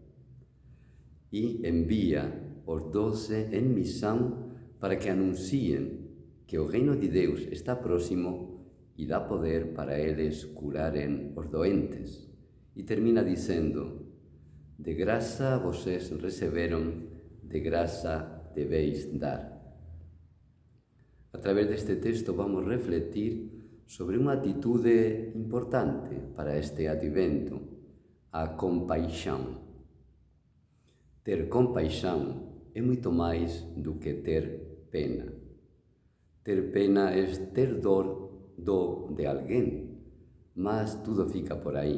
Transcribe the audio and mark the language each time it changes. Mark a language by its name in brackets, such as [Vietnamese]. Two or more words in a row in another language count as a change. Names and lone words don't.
[Galician] E envía os 12 en misión para que anuncien que o reino de Deus está próximo e dá poder para eles curaren os doentes. E termina dizendo: de graça vocês receberon, de graça debeis dar. A través deste texto vamos refletir sobre unha atitude importante para este advento, a compaixón. Ter compaixón é moito máis do que ter pena. Ter pena é ter dor de alguén, mas tudo fica por aí.